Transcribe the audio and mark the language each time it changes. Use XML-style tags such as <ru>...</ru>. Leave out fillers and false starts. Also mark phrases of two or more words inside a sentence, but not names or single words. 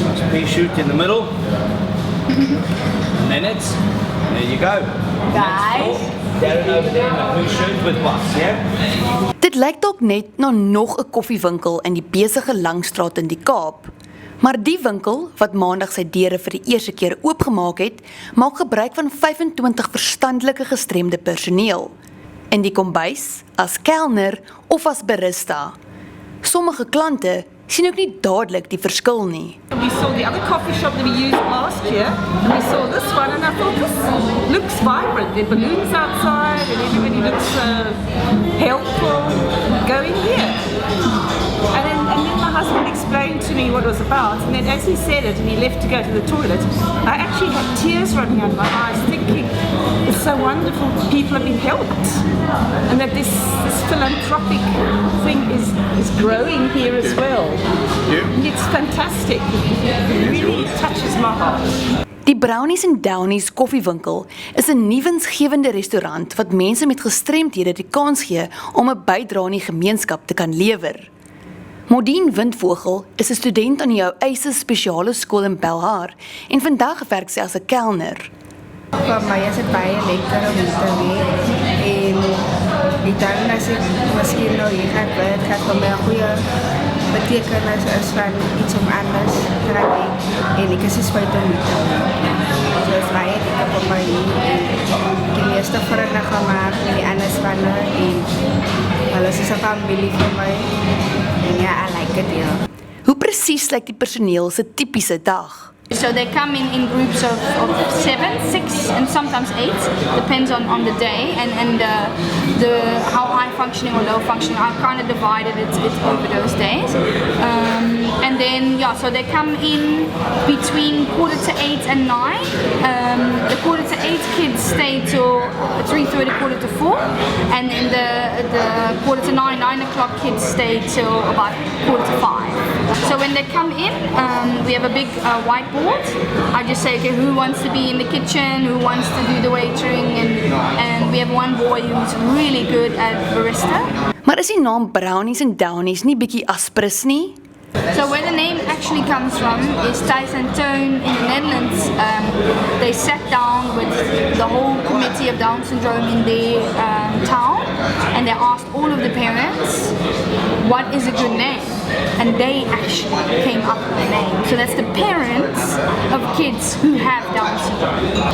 <en>pea shoot in the middle. And then it's, there you go. Guys. Darren over there in the blue shirt with Bas, yeah?</en> <af>Dit lyk dalk net na nog 'n koffiewinkel in die besige Langstraat in die Kaap. Maar die winkel, wat maandag sy deure vir die eerste keer oopgemaak het, maak gebruik van 25 verstandelike gestremde personeel. In die kombuis, as kelner of as barista. Sommige klante sien ook nie dadelik die verskil nie.</af> <en>We saw the other coffee shop that we used last year, and we saw this one, and I thought this looks vibrant. There are balloons outside, and everybody looks helpful. Go in here. And then my husband explained to me what it was about, and then as he said it, and he left to go to the toilet, I actually had tears running out of my eyes, thinking it's so wonderful people have been helped, and that this philanthropic thing is growing here as well. And it's fantastic. It really touches my heart.</en> <af>Die Brownies and Downies koffiewinkel is 'n nuwensgewende restaurant wat mense met gestremdhede die kans gee om 'n bydrae aan die gemeenskap te kan lewer. Modien Windvogel is 'n student aan die Jou Eise spesiale skool in Belhar en vandag werk sy as 'n kelner. Vir my is dit baie lekker om te weet en ek dink as ek miskien nou hier gaan werk, gaan vir my 'n goeie betekenis is van iets om anders te doen en ek is spyt om dit te doen. So is baie lekker vir my en die meeste vriende gemaak en die ander spanne en alles is 'n familie vir my en ja,</af> <en>I like it here.</en> <af>Hoe presies lyk die personeel se tipiese dag?</af> <en>So they come in groups of 7, 6, and sometimes 8, depends on the day and the how high functioning or low functioning. I've kind of divided it over those days. And then, yeah, so they come in between 7:45 and 9. The 7:45 kids stay till 3:30, 4:45, and then the 9:45, 9 o'clock kids stay till about 4:45. So when they come in, we have a big whiteboard. I just say, okay, who wants to be in the kitchen, who wants to do the waitering, and we have one boy who's really good at barista.</en> <af>Maar is die naam Brownies and Downies nie bietjie aspres nie?</af> <en>So where the name actually comes from is Thijs and Toon in the Netherlands. They sat down with the whole committee of Down syndrome in their town, and they asked all of the parents, what is a good name? And they actually came up with the name. So that's the parents of kids who have Down syndrome.</en>